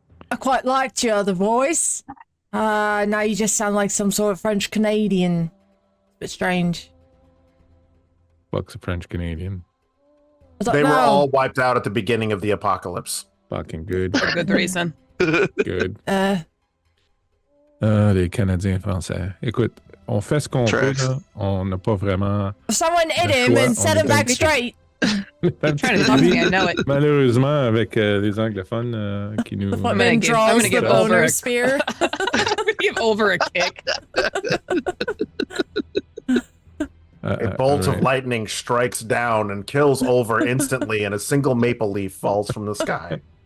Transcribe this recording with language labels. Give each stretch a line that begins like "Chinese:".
English: I quite liked your other voice. Now you just sound like some sort of French Canadian. A bit strange. Fuck's a French Canadian. They were all wiped out at the beginning of the apocalypse. Fucking good. For good reason. Good.
French: Les Canadiens français. Écoute, on fait ce qu'on peut, là. On n'a pas vraiment...
English: Someone hit him and set him back straight. I'm trying to talk to me, I know it.
French: Malheureusement, avec les anglophones qui nous...
English: Man draws the boner spear. I'm gonna give over a kick. A bolt of lightning strikes down and kills Ulver instantly, and a single maple leaf falls from the sky.